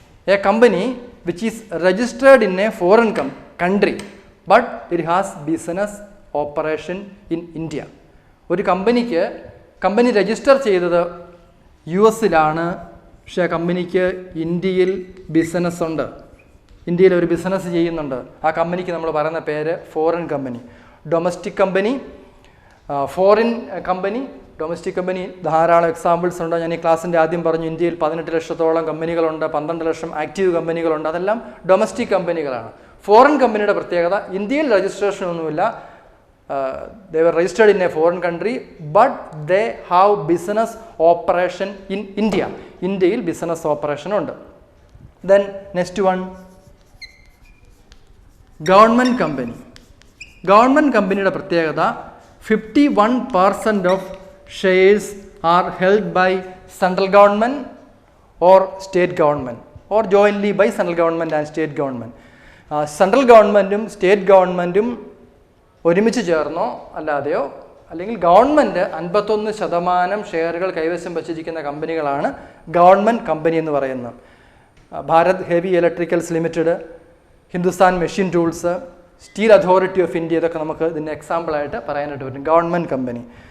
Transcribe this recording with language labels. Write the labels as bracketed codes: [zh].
[en] A company which is registered in a foreign country but it has business operation in India. [ml] ഒരു company register ചെയ്തത് US-ലാണ്, പക്ഷേ കമ്പനിക്ക് ഇന്ത്യയിൽ business ഉണ്ട്, ഇന്ത്യയിൽ ഒരു ബിസിനസ് ചെയ്യുന്നുണ്ട്. ആ കമ്പനിക്ക് നമ്മൾ പറയുന്ന പേര് foreign company. Domestic company, foreign company, domestic company ധാരാളം എക്സാമ്പിൾസ് ഉണ്ട്. ഞാൻ ഈ ക്ലാസ്സിൻ്റെ ആദ്യം പറഞ്ഞു, ഇന്ത്യയിൽ 18 ലക്ഷത്തോളം കമ്പനികളുണ്ട്, 12 ലക്ഷം ആക്റ്റീവ് കമ്പനികളുണ്ട്. അതെല്ലാം ഡൊമസ്റ്റിക് കമ്പനികളാണ്. ഫോറിൻ കമ്പനിയുടെ പ്രത്യേകത, ഇന്ത്യയിൽ രജിസ്ട്രേഷൻ ഒന്നുമില്ല, [en] they were registered in a foreign country but they have business operation in India. [ml] ഇന്ത്യയിൽ ബിസിനസ് ഓപ്പറേഷൻ ഉണ്ട്. [en] then next one, [ml] government company. Government കമ്പനിയുടെ പ്രത്യേകത, [en] 51% of shares are held by central government or state government or jointly by central government and state government. [ml] Central ഗവൺമെൻറ്റും state ഗവൺമെൻറ്റും ഒരുമിച്ച് ചേർന്നോ അല്ലാതെയോ, അല്ലെങ്കിൽ government 51% ഷെയറുകൾ കൈവശം വച്ചിരിക്കുന്ന കമ്പനികളാണ് ഗവൺമെൻറ് കമ്പനി എന്ന് പറയുന്നത്. Bharat heavy electricals limited, Hindustan machine tools, steel authority of India, ഇതൊക്കെ നമുക്ക് ഇതിൻ്റെ എക്സാമ്പിളായിട്ട് പറയാനായിട്ട് പറ്റും, ഗവൺമെൻറ് കമ്പനി.